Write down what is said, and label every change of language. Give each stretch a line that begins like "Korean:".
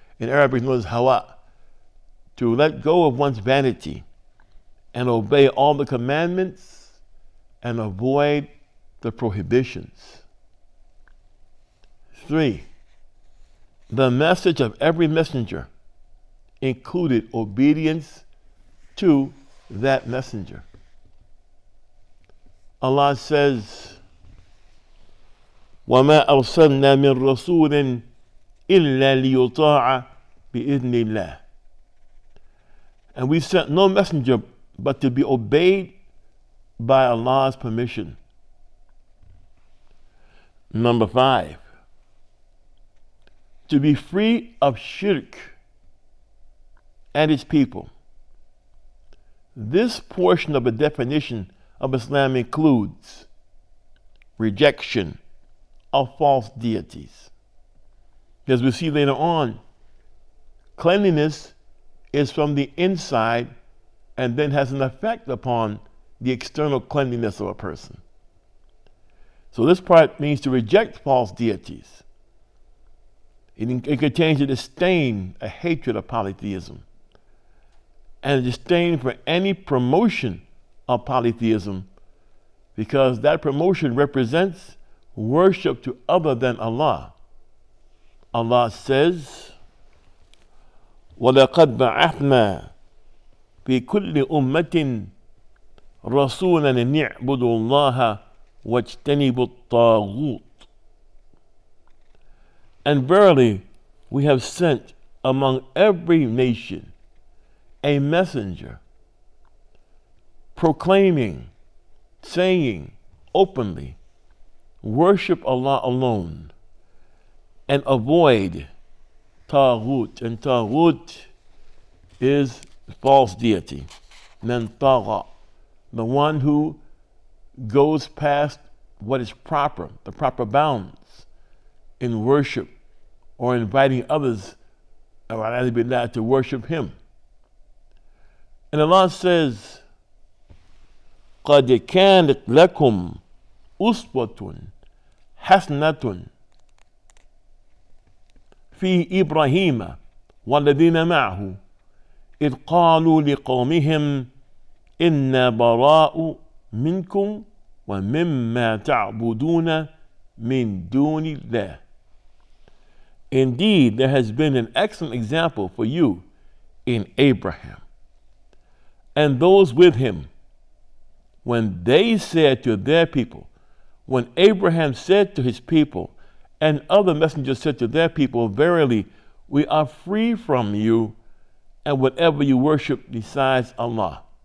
English: In Arabic, known as hawa. To let go of one's vanity and obey all the commandments and avoid the prohibitions. 3, the message of every messenger included obedience to that messenger. Allah says,
Arabic: وَمَا أَرْسَلْنَا مِن رَّسُولٍ إِلَّا لِيُطَاعَ بِإِذْنِ اللَّهِ.
English: And we sent no messenger but to be obeyed by Allah's permission. Number 5, to be free of shirk and its people. This portion of the definition of Islam includes rejection of false deities. As we see later on, cleanliness is from the inside and then has an effect upon the external cleanliness of a person. So this part means to reject false deities. It contains a disdain, a hatred of polytheism, and a disdain for any promotion of polytheism, because that promotion represents worship to other than Allah. Allah says,
Arabic: وَلَقَدْ بَعَثْنَا فِي كُلِّ أُمَّةٍ رَسُولًا أَنِ اعْبُدُوا اللَّهَ وَاجْتَنِبُوا الطَّاغُوتَ.
English: And verily, we have sent among every nation a messenger proclaiming, saying openly, worship Allah alone and avoid Taghut. And Taghut is false deity. man tagha, the one who goes past what is proper, the proper bounds in worship or inviting others to worship him. And Allah says,
Arabic: قَدْ كَانَتْ لَكُمْ أُسْوَةٌ حَسَنَةٌ في إبراهيم والذين معه إذ قالوا لقومهم إنا براء منكم ومما تعبدون من دون الله.
English: Indeed, there has been an excellent example for you in Abraham and those with him when they said to their people, when Abraham said to his people, and other messengers said to their people, verily, we are free from you and whatever you worship besides Allah.